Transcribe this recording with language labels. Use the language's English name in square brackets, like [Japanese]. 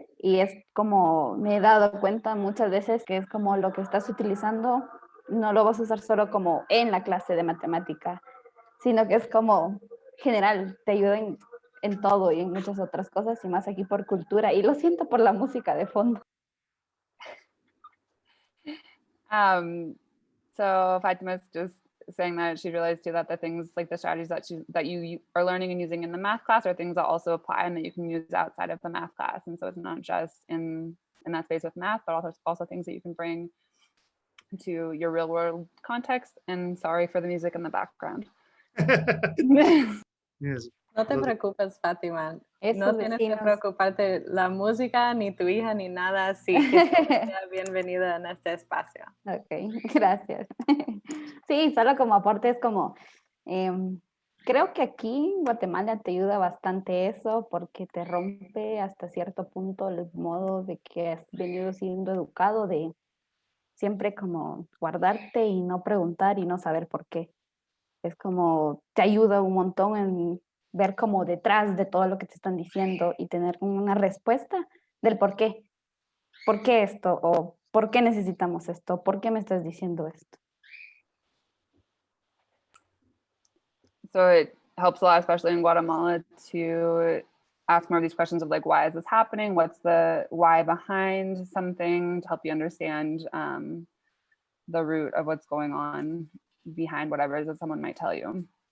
[Spanish] Y es como me he dado cuenta muchas veces que es como lo que estás utilizando, no lo vas a usar solo como en la clase de matemática, sino que es como general, te ayuda en todo y en muchas otras cosas, y más aquí por cultura. Y lo siento por la música de fondo. [English] So Fatima's just saying that she realized too that the things like the strategies that you are learning and using in the math class are things that also apply and that you can use outside of the math class. And so it's not just in that space with math, but also things that you can bring to your real world context. And sorry for the music in the background. Yes. [Spanish] No te preocupes, Fátima. No tienes que vecinos. preocuparte la música, ni tu hija, ni nada así. Que sea bienvenida en este espacio. Ok, gracias. Sí, solo como aporte es como, creo que aquí en Guatemala te ayuda bastante eso, porque te rompe hasta cierto punto el modo de que has venido siendo educado, de siempre como guardarte y no preguntar y no saber por qué. Es como, te ayuda un montón en ver como detrás de todo lo que te están diciendo y tener una respuesta del por qué. ¿Por qué esto? ¿O por qué necesitamos esto? ¿Por qué me estás diciendo esto? [English] So it helps a lot, especially in Guatemala, to ask more of these questions of like, why is this happening? What's the why behind something, to help you understand the root of what's going on behind whatever it is that someone might tell you.